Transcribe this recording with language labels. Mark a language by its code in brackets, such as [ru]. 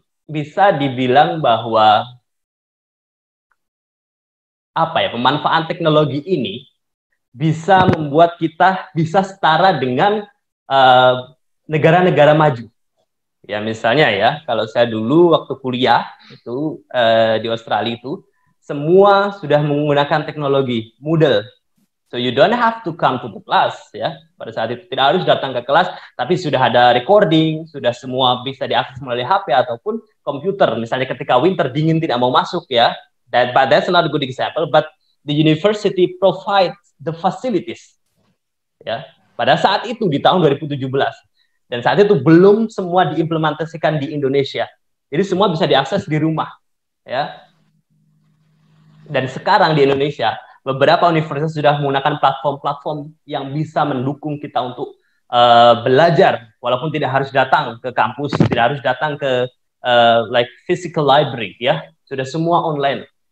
[id] Bisa dibilang bahwa pemanfaatan teknologi ini bisa membuat kita bisa setara dengan negara-negara maju. Ya misalnya ya, kalau saya dulu waktu kuliah itu di Australia itu semua sudah menggunakan teknologi Moodle. [en] So you don't have to come to the class ya. [id] Pada saat itu tidak harus datang ke kelas, tapi sudah ada recording, sudah semua bisa diakses melalui HP ataupun komputer. Misalnya ketika winter dingin tidak mau masuk ya. [en] But that's not a good example. But the university provides the facilities. [id] Ya, pada saat itu di tahun 2017, dan saat itu belum semua diimplementasikan di Indonesia. Jadi semua bisa diakses di rumah. Ya. Dan sekarang di Indonesia beberapa universitas sudah menggunakan platform-platform yang bisa mendukung kita untuk belajar, walaupun tidak harus datang ke kampus, tidak harus datang ke [en] like physical library [id] ya. Sudah semua online.